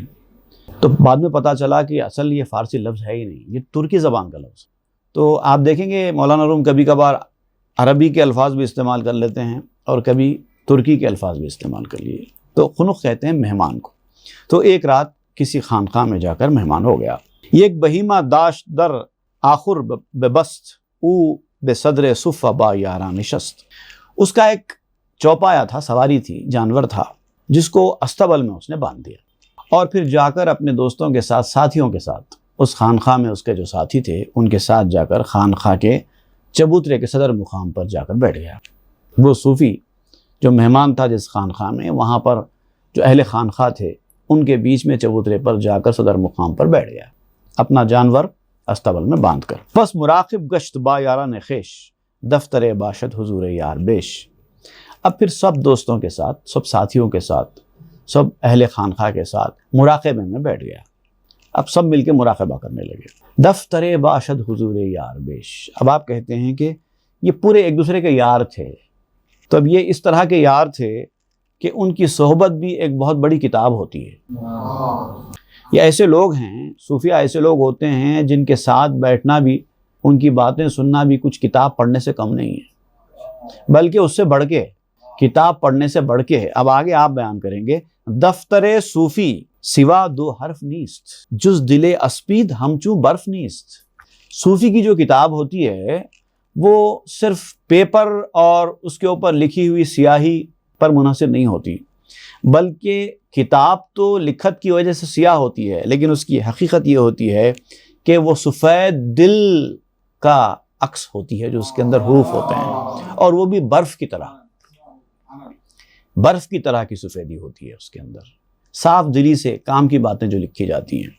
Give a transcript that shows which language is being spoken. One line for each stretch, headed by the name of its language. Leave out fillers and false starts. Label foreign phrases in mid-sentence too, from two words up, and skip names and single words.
Urdu: تو بعد میں پتہ چلا کہ اصل یہ فارسی لفظ ہے ہی نہیں، یہ ترکی زبان کا لفظ۔ تو آپ دیکھیں گے مولانا روم کبھی کبھار عربی کے الفاظ بھی استعمال کر لیتے ہیں اور کبھی ترکی کے الفاظ بھی استعمال کر لیے۔ تو قنق کہتے ہیں مہمان کو۔ تو ایک رات کسی خانقاہ میں جا کر مہمان ہو گیا۔
Persian: یک بہیمہ داشت در آخر ببست، او بے صدر صفہ با یاران نشست۔
Urdu: اس کا ایک چوپایا تھا، سواری تھی، جانور تھا، جس کو استبل میں اس نے باندھ دیا، اور پھر جا کر اپنے دوستوں کے ساتھ، ساتھیوں کے ساتھ، اس خانقاہ میں اس کے جو ساتھی تھے ان کے ساتھ جا کر خانقاہ کے چبوترے کے صدر مقام پر جا کر بیٹھ گیا۔ وہ صوفی جو مہمان تھا جس خانقاہ میں، وہاں پر جو اہل خانقاہ تھے ان کے بیچ میں چبوترے پر جا کر صدر مقام پر بیٹھ گیا، اپنا جانور استبل میں باندھ کر۔
Persian: پس مراقب گشت با یاران خویش، دفتر باشد حضور یار بیش۔
Urdu: اب پھر سب دوستوں کے ساتھ، سب ساتھیوں کے ساتھ، سب اہل خانقاہ کے ساتھ مراقبے میں بیٹھ گیا۔ اب سب مل کے مراقبہ کرنے لگے۔
Persian: دفتر باشد حضور یار بیش۔
Urdu: اب آپ کہتے ہیں کہ یہ پورے ایک دوسرے کے یار تھے، تو اب یہ اس طرح کے یار تھے کہ ان کی صحبت بھی ایک بہت بڑی کتاب ہوتی ہے۔ یہ ایسے لوگ ہیں، صوفیہ ایسے لوگ ہوتے ہیں جن کے ساتھ بیٹھنا بھی، ان کی باتیں سننا بھی کچھ کتاب پڑھنے سے کم نہیں ہے، بلکہ اس سے بڑھ کے، کتاب پڑھنے سے بڑھ کے ہے۔ اب آگے آپ بیان کریں گے،
Persian: دفتر صوفی سوا دو حرف نیست، جز دل اسپید ہمچو برف نیست۔
Urdu: صوفی کی جو کتاب ہوتی ہے وہ صرف پیپر اور اس کے اوپر لکھی ہوئی سیاہی پر منحصر نہیں ہوتی، بلکہ کتاب تو لکھت کی وجہ سے سیاہ ہوتی ہے، لیکن اس کی حقیقت یہ ہوتی ہے کہ وہ سفید دل کا عکس ہوتی ہے جو اس کے اندر حروف ہوتے ہیں، اور وہ بھی برف کی طرح، برف کی طرح کی سفیدی ہوتی ہے اس کے اندر، صاف دلی سے کام کی باتیں جو لکھی جاتی ہیں۔